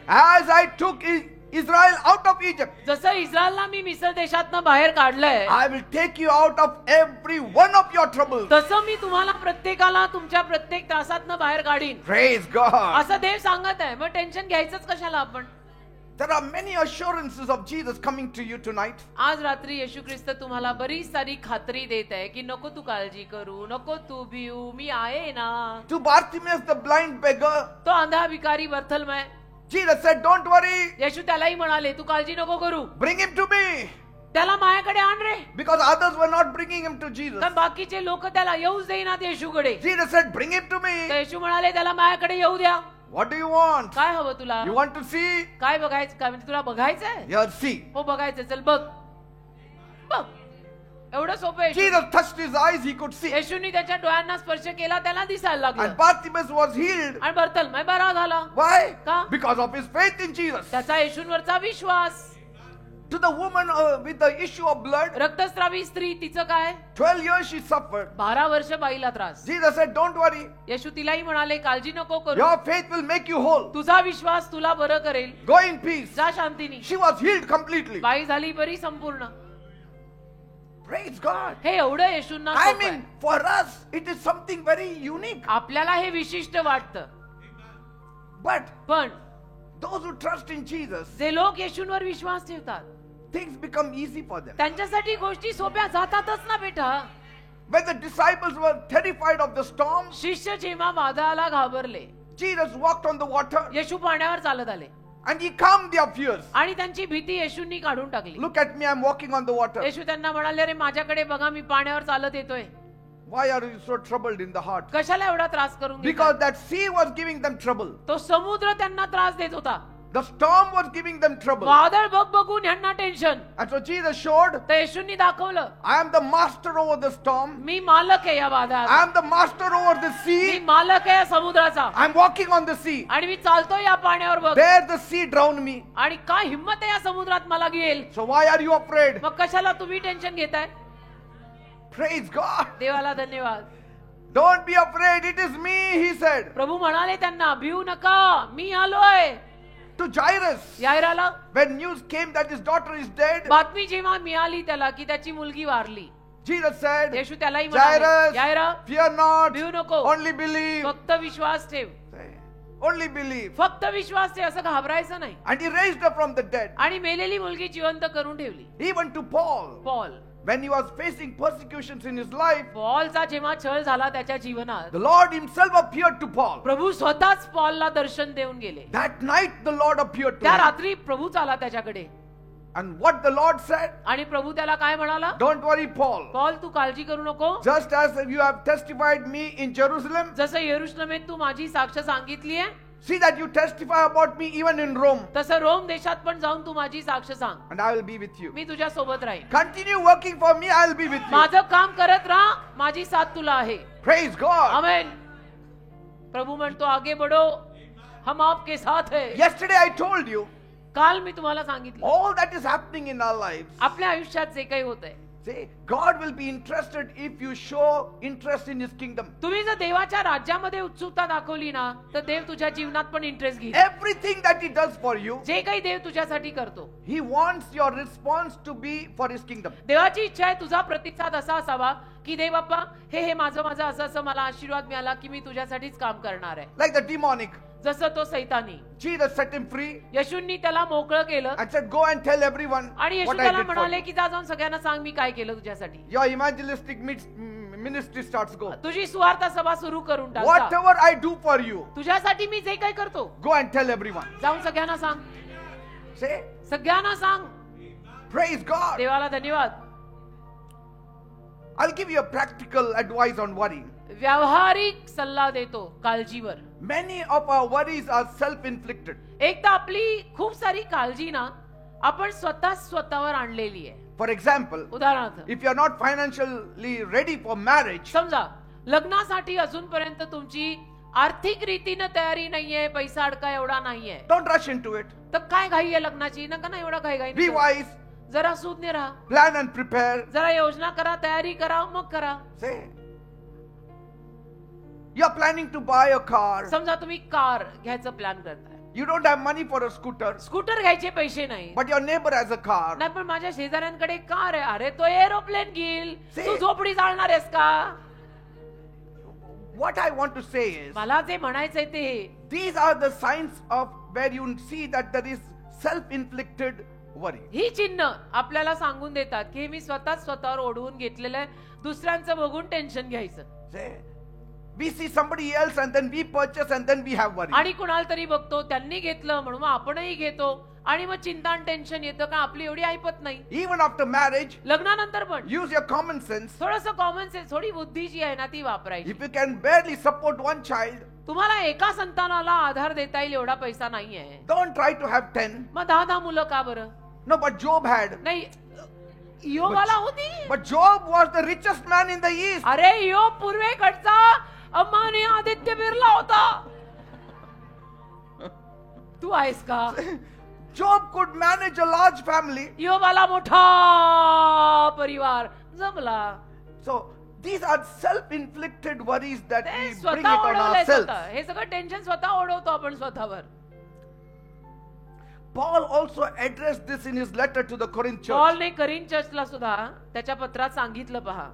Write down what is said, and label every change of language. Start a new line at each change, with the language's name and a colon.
English: As I took Israel out of Egypt,
Marathi: जसं इस्रायलला मी मिस्र देशातनं बाहेर काढलंय,
English: I will take you out of every one of your troubles.
Marathi: तसं मी तुम्हाला प्रत्येकाला तुमच्या प्रत्येक त्रासातनं बाहेर काढीन.
English: Praise God.
Marathi: असं देव सांगत आहे. मग टेन्शन घ्यायचंच कशाला आपण.
English: There are many assurances of Jesus coming to you tonight.
Marathi: आज रात्री येशू ख्रिस्त तुम्हाला बरीच सारी खात्री देत आहे की नको तू काळजी करू, नको तू भिऊ, मी आहे ना.
English: To Bartimaeus the blind beggar,
Marathi: तो अंधा भिकारी बर्थलमय,
English: Jesus said, don't worry,
Marathi: येशू त्यालाही म्हणाले तू काळजी नको करू,
English: bring him to me.
Marathi: त्याला माझ्याकडे आण रे.
English: Because others were not bringing him to Jesus.
Marathi: कारण बाकीचे लोक त्याला येऊच देईनात येशूकडे.
English: Jesus said, bring him to
Marathi: तर
English: me.
Marathi: येशू म्हणाले त्याला माझ्याकडे येऊ द्या.
English: What do you want?
Marathi: काय हवं तुला?
English: You want to see?
Marathi: काय बघायचं, काय म्हणजे तुला बघायचंय?
English: Here, see.
Marathi: हो बघायचं, चल बघ बघ. एवढं सोपं आहे.
English: Jesus touched his eyes, he could see.
Marathi: येशूनी त्याच्या डोळ्यांना स्पर्श केला, त्याला दिसायला लागलं.
English: And Bartimaeus was healed.
Marathi: आणि बर्थलमय बरा झाला.
English: Why?
Marathi: का?
English: Because of his faith in Jesus.
Marathi: त्याचा येशूंवरचा विश्वास.
English: To the woman with the issue of blood,
Marathi: रक्तस्रावी स्त्री, तिचं काय?
English: 12 years she suffered.
Marathi: 12 वर्ष बाईला त्रास.
English: Jesus said, don't worry.
Marathi: येशू तिलाही म्हणाले काळजी नको करू,
English: Your faith will make you whole.
Marathi: तुझा विश्वास तुला बरं करेल.
English: Go in peace.
Marathi: जा शांतीने.
English: She was healed completely.
Marathi: बाई झाली बरी संपूर्ण.
English: Praise God.
Marathi: हे एवढं येशूंना
English: I
Marathi: सोपं आहे.
English: mean, for us, it is something very unique.
Marathi: आपल्याला हे विशिष्ट वाटतं,
English: But
Marathi: पण
English: those who trust in Jesus,
Marathi: जे लोक येशूंवर विश्वास ठेवतात
English: things become easy for them.
Marathi: त्यांच्यासाठी गोष्टी सोप्या जातातच ना बेटा.
English: When the disciples were terrified of the storm,
Marathi: शिष्य जेव्हा वादळाला घाबरले,
English: Jesus walked on the water
Marathi: येशू पाण्यावर चालत आले
English: and he calmed their fears.
Marathi: आणि त्यांची भीती येशूंनी काढून टाकली.
English: Look at me, I'm walking on the water.
Marathi: येशू त्यांना म्हणाले, अरे माझ्याकडे बघा, मी पाण्यावर चालत येतोय.
English: Why are you so troubled in the heart?
Marathi: कशाला एवढा त्रास करून घेताय?
English: Because that sea was giving them trouble.
Marathi: तो समुद्र त्यांना त्रास देत होता.
English: The storm was giving them trouble.
Marathi: वादळ बघ बघून ह्यांना tension.
English: And so Jesus showed,
Marathi: तर येशूंनी दाखवलं,
English: I am the master over the storm.
Marathi: मी मालक आहे या वादळाचा.
English: I am the master over the
Marathi: मी
English: sea.
Marathi: मालक आहे या समुद्राचा.
English: I am walking on the sea.
Marathi: आणि मी चालतो या पाण्यावर बघ.
English: There the sea drowned me.
Marathi: आणि काय हिम्मत आहे या समुद्रात मला घेईल.
English: So why are you afraid?
Marathi: मग कशाला तुम्ही टेन्शन घेताय.
English: Praise God.
Marathi: देवाला धन्यवाद.
English: Don't be afraid. It is me, he said
Marathi: प्रभू म्हणाले त्यांना, भिऊ नका, मी आलोय.
English: to Jairus.
Marathi: यायराला
English: When news came that his daughter is dead,
Marathi: बातमी जेव्हा मिळाली त्याला की त्याची मुलगी वारली,
English: Jesus said,
Marathi: येशू त्यालाही म्हणाले,
English: Jairus,
Marathi: यायरा,
English: fear not.
Marathi: भिऊ नको,
English: Only believe.
Marathi: फक्त विश्वास ठेव.
English: Only believe.
Marathi: फक्त विश्वास ठेव, असं घाबरायचं नाही.
English: And he raised her from the dead.
Marathi: आणि मेलेली मुलगी जिवंत करून ठेवली.
English: Even to Paul,
Marathi: Paul,
English: when he was facing persecutions in his life,
Marathi: पॉलचा जेव्हा छळ झाला त्याच्या जीवनात,
English: the Lord himself appeared to Paul.
Marathi: प्रभू स्वतःच पॉलला दर्शन देऊन गेले.
English: That night the Lord appeared to
Marathi: त्या
English: him.
Marathi: रात्री प्रभूच आला त्याच्याकडे.
English: And what the Lord said,
Marathi: आणि प्रभू त्याला काय म्हणाला,
English: don't worry Paul.
Marathi: पॉल तू काळजी करू नको.
English: Just as you have testified me in Jerusalem,
Marathi: जसं यरूशलेमेत तू माझी साक्ष सांगितली आहे,
English: see that you testify about me even in Rome.
Marathi: तसं रोम देशात पण जाऊन तू माझी साक्ष सांग.
English: And I will be with you.
Marathi: मी तुझ्या सोबत राहीन.
English: Continue working for me, I will be with you.
Marathi: माझं काम करत राहा, माझी साथ तुला आहे.
English: Praise God.
Marathi: आमेन. प्रभू म्हणतो,
Hindi: आगे बढ़ो, हम आपके साथ है.
English: Yesterday I told you,
Marathi: काल मी तुम्हाला सांगितलं,
English: all that is happening in our lives,
Marathi: आपल्या आयुष्यात जे काही होतंय,
English: see, God will be interested if you show interest in his kingdom.
Marathi: तुम्ही जर देवाच्या राज्यामध्ये उत्सुकता दाखवली ना, तर देव तुझ्या जीवनात पण इंटरेस्ट घेईल.
English: Everything that he does for you,
Marathi: जे काही देव तुझ्यासाठी करतो,
English: he wants your response to be for his kingdom.
Marathi: देवाची इच्छा आहे तुझा प्रतिसाद असा असावा की देव बाप्पा, हे माझं असं मला आशीर्वाद मिळाला की मी तुझ्यासाठीच काम करणार आहे.
English: Like the demonic,
Marathi: जसं तो सैतानी,
English: Jesus set him free
Marathi: येशूंनी त्याला मोकळं केलं
English: and said, go and tell everyone
Marathi: आणि येशू
English: what I
Marathi: त्याला
English: did for
Marathi: म्हणाले
English: you.
Marathi: की जा जाऊन सगळ्यांना सांग मी काय केलं तुझ्यासाठी.
English: Your evangelistic ministry starts go.
Marathi: तुझी सुवार्थ सभा सुरू करून टाक.
English: Whatever I do for you,
Marathi: तुझ्यासाठी मी जे काही करतो,
English: go and tell everyone.
Marathi: जाऊन सगळ्यांना सांग.
English: Say,
Marathi: सगळ्यांना सांग.
English: praise God.
Marathi: देवाला धन्यवाद.
English: I'll give you a practical advice on worrying.
Marathi: व्यावहारिक सल्ला देतो काळजीवर.
English: Many of our worries are self-inflicted.
Marathi: एकदा आपली खूप सारी काळजी ना आपण स्वतःवर आणलेली आहे.
English: For example,
Marathi: उदाहरणार्थ,
English: if you are not financially ready for marriage,
Marathi: समजा लग्नासाठी अजूनपर्यंत तुमची आर्थिक रीतीने तयारी नाहीये, पैसा अडका एवढा नाहीये,
English: don't rush into it.
Marathi: तर काय घाई आहे लग्नाची. नका ना एवढा घाई
English: Be wise,
Marathi: जरा सुज्ञ राहा,
English: plan and prepare.
Marathi: जरा योजना करा, तयारी करा, मग करा.
English: Say, you are planning to buy a car.
Marathi: समजा तुम्ही कार घ्यायचं प्लॅन करताय,
English: You don't have money for a scooter,
Marathi: scooter घ्यायचे पैसे नाही,
English: but your neighbor has a car.
Marathi: नाही पण माझ्या शेजाऱ्यांकडे कार आहे. अरे तो एरोप्लेन घेईल,
English: See?
Marathi: तू झोपडी चालणार आहेस का.
English: What I want to say is,
Marathi: मला जे म्हणायचंय ते,
English: these are the signs of where you see that there is self-inflicted worry.
Marathi: ही चिन्ह आपल्याला सांगून देतात की हे मी स्वतःवर ओढवून घेतलेलं आहे. दुसऱ्यांचं बघून टेन्शन घ्यायचं.
English: Say, we see somebody else and then we purchase and then we have worry.
Marathi: आणि कुणाला तरी बघतो त्यांनी घेतलं म्हणून मग आपणही घेतो आणि मग चिंता आणि टेन्शन येतं का आपली एवढी ऐपत नाही.
English: Even after marriage,
Marathi: लग्नानंतर पण
English: use your common sense.
Marathi: थोडंसं कॉमन सेन्स, थोडी बुद्धी जी आहे ना ती वापरायची.
English: If you can barely support one child,
Marathi: तुम्हाला एका संतानाला आधार देता येईल एवढा पैसा नाहीये,
English: don't try to have 10.
Marathi: मग 10 मुलं का बरं.
English: No, but Job had.
Marathi: नाही, योबाला होती.
English: But Job was the richest man in the east.
Marathi: अरे यो पूर्वेकडचा अंबानी आदित्य बिर्ला होता. तू आहेस का.
English: Job could manage a large family.
Marathi: योबाला मोठा परिवार जमला.
English: So these are self-inflicted worries that
Marathi: ते
English: we bring
Marathi: स्वतः
English: it on
Marathi: ओढवलंय
English: ourselves.
Marathi: स्वतः. हे सगळं टेन्शन स्वतः ओढवतो आपण स्वतःवर.
English: Paul also addressed this in his letter to the Corinth church.
Marathi: पॉलने करीन चर्चला सुद्धा त्याच्या पत्रात सांगितलं पहा.